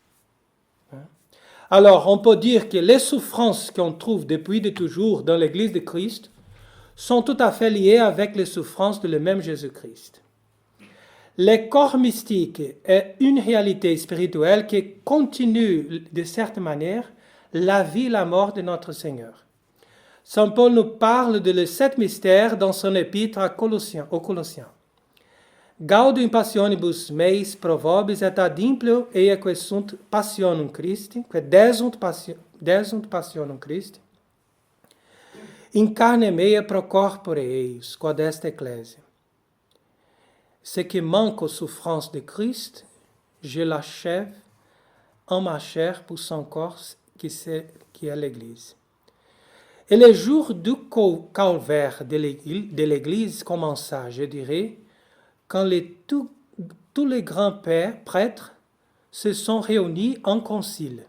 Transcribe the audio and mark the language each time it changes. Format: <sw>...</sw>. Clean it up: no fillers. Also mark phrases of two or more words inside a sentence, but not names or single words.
<fr>Alors on peut dire que les souffrances qu'on trouve depuis de toujours dans l'Église de Christ sont tout à fait liées avec les souffrances de le même Jésus-Christ. Le corps mystique est une réalité spirituelle qui continue de certaine manière la vie et la mort de notre Seigneur. Saint Paul nous parle de sept mystères dans son épître aux Colossiens.</fr> <la>Gaudium passionibus meis pro vobis et ad implio eiaque sunt passionum Christi, que desunt passionum Christi, in carne mea pro corpore eius, quod est ecclesia.</la> <fr>Ce qui manque aux souffrances de Christ, je l'achève en ma chair pour son corps qui est l'Église. Et le jour du calvaire de l'Église commença, je dirais, quand tous les grands prêtres se sont réunis en concile.</fr>